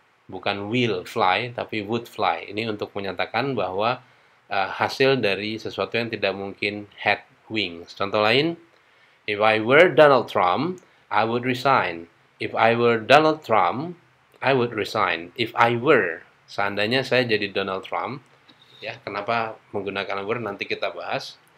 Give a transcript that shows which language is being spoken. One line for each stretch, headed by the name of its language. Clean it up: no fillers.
Indonesian: Bukan will fly, tapi would fly. Ini untuk menyatakan bahwa hasil dari sesuatu yang tidak mungkin
English: had wings.
Indonesian: Contoh lain,
English: if I were Donald Trump, I would resign. If I were Donald Trump, I would resign. If I were,
Indonesian: seandainya saya jadi Donald Trump, ya, kenapa menggunakan were nanti kita bahas.